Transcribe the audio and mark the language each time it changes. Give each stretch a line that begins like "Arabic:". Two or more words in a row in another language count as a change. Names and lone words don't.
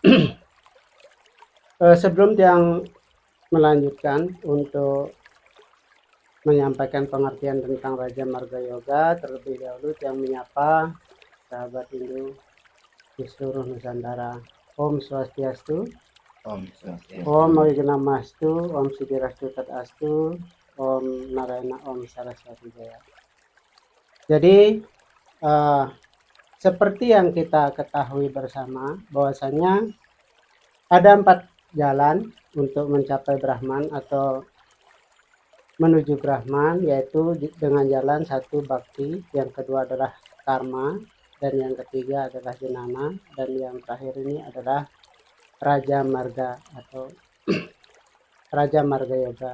Indonesian: Sebelum yang melanjutkan untuk menyampaikan pengertian tentang Raja Marga Yoga, terlebih dahulu yang menyapa sahabat Hindu di seluruh Nusantara.
Sanskrit: Om Swastiastu, Om Swastiastu. Om Abhignam Astu, Om Siddhirastu Tat Astu, Om Narayana, Om Saraswati Jaya.
Indonesian: Jadi seperti yang kita ketahui bersama bahwasanya ada 4 jalan untuk mencapai Brahman atau menuju Brahman, yaitu dengan jalan 1 bakti, yang kedua adalah karma, dan yang ketiga adalah jnana, dan yang terakhir ini adalah Raja Marga atau Raja Marga Yoga.